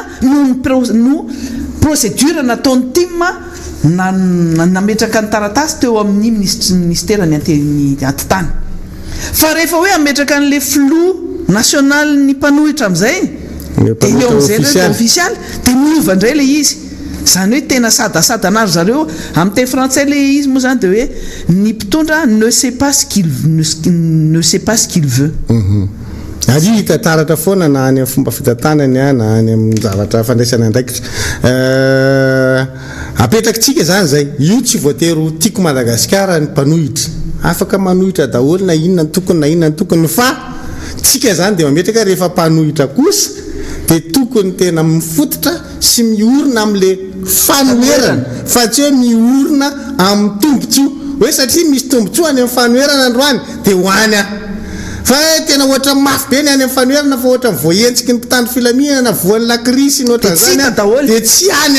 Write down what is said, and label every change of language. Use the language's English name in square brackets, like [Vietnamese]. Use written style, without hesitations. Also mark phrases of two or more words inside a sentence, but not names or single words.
[Malagasy] no procédure nataon'ny team nametraka ny taratasy teo amin'ny ministère ny antitany fa rehefa hoe ametraka an'le [French] flou national [Malagasy] ny mpanohitra amin'izay de eo amin'izay official de miova indray le izy zany hoe tena sadasada anary zareo amin'ny teny français le izy moa zany de hoe ny mpitondra [French] ne sait pas ce qu'il veut [Malagasy] ary hitantaratra foana na any amin'ny fomba fitantanany na any amin'ny zavatra fandraisana andraikitra apetrakintsika zany zay io tsy voatery tiako Madagasikara ny mpanohitra afaka manohitra daholo na inona ny tokony na inona ny tokony fa tsika zany dia mametraka rehefa mpanohitra kosa dia tokony tena mifototra sy miorina amin'le fanoherana fa tsy hoe miorina amin'ny tombontsoa hoe satria misy tombontsoa any amin'ny fanoherana androany dia hoany a fa tena ohatra mafy be ny any amin'ny fanoherana fa ohatra voaentsiky ny mpitandro filaminana voan'ny lakrisy ny ohatra zany dia tsy any